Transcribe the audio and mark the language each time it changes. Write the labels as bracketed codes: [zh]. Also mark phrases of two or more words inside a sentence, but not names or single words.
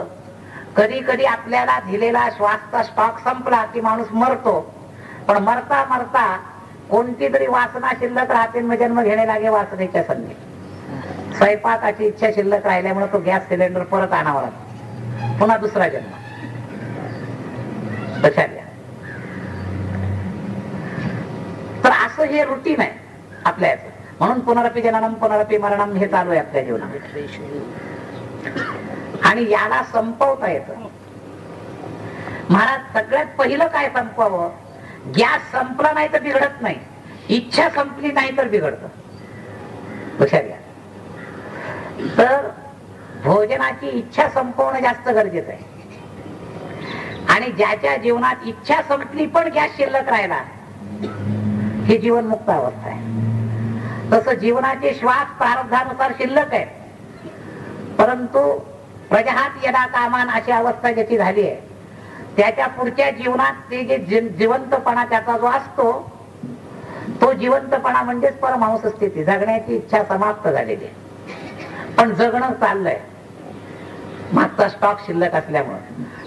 [mr] कधी कधी आपल्याला दिलेला श्वासचा स्टॉक संपला की माणूस मरतो, पण मरता मरता कोणती तरी वासना शिल्लक राहते, मग जन्म घेणे लागे वासनेच्या संगे. स्वयंपाकाची इच्छा शिल्लक राहिल्यामुळे तो गॅस सिलेंडर परत आणावा लागतो, पुन्हा दुसरा जन्म. लक्षात घ्या. तर असं हे रुटीन आहे आपल्या याचं. म्हणून [sa] पुनरपी जननम पुनरपी मरणम [mr] हे चालू आहे आपल्या जीवनामध्ये. आणि याला संपवता येतं. महाराज सगळ्यात पहिलं काय संपवावं? गॅस संपला नाही तर बिघडत नाही, इच्छा संपली नाही तर बिघडत. लक्षात घ्या. तर भोजनाची इच्छा संपवणं जास्त गरजेचं आहे. आणि ज्याच्या जीवनात इच्छा संपली पण गॅस शिल्लक राहिला ही जीवनमुक्त अवस्था आहे. तसं जीवनाचे श्वास प्रारब्धानुसार शिल्लक आहे, परंतु [sa] प्रजहात यदा कामान [mr] अशी अवस्था ज्याची झाली आहे त्याच्या पुढच्या जीवनात ते जे जिवंतपणा त्याचा जो असतो तो जिवंतपणा म्हणजेच परमहंस स्थिती. जगण्याची इच्छा समाप्त झालेली आहे पण जगणं चाललंय मागचा स्टॉक शिल्लक असल्यामुळं.